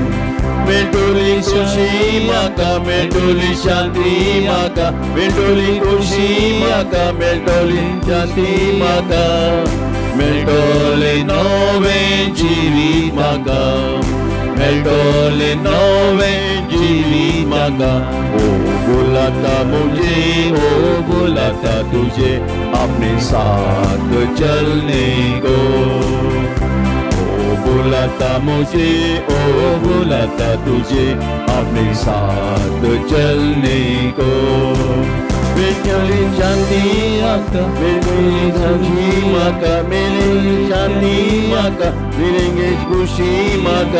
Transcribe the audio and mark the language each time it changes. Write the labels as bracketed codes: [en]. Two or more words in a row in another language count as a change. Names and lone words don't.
[kok] मेळटोली खुशी म्हाका, मेळटोली शांती म्हाका, मेळटोली खुशी म्हाका, मेळटोली शांती म्हाका. मेळटोलें नवें जिवीत म्हाका, मेळटोलें नवें जिवीत म्हाका. [hi] ओ बोलाता मुझे, ओ बोलाता तुझे, अपने साथ चलने को. बुलाता मुझे, ओ बुलाता तुझे, अपने साथ चलने को. मेरी शांति माका, मेरी शांति माका, मेरी शांति माका, मिलेंगे खुशी माका.